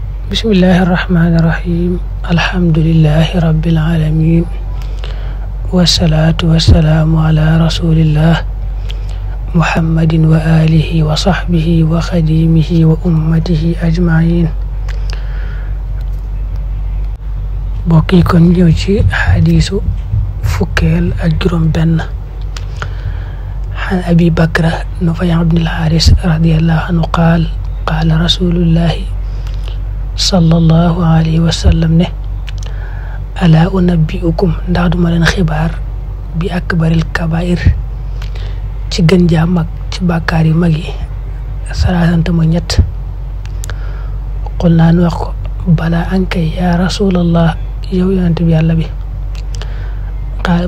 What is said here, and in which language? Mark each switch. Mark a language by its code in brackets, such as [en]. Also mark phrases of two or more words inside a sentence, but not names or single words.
[ar] بسم الله الرحمن الرحيم. الحمد لله رب العالمين. والصلاة والسلام على رسول الله محمد وآله وصحبه وخديمه وأمته أجمعين. [wo] Bokki kon ñëw ci hadisu fukkeel ak juróom benn. [ar] عن أبي بكر نفيع بن الحارث رضي الله عنه قال قال رسول الله صلى الله عليه وسلم نه ألا أنبئكم [wo] ndax duma leen xibaar bi [ar] أكبر الكبائر [wo] ci gën jaa mag ci bàkkaar yu mag yi salaasante ma ñett qul naa nu wax ko bala ankay [ar] يا رسول الله [wo] yow yonent bi yàlla bi qaal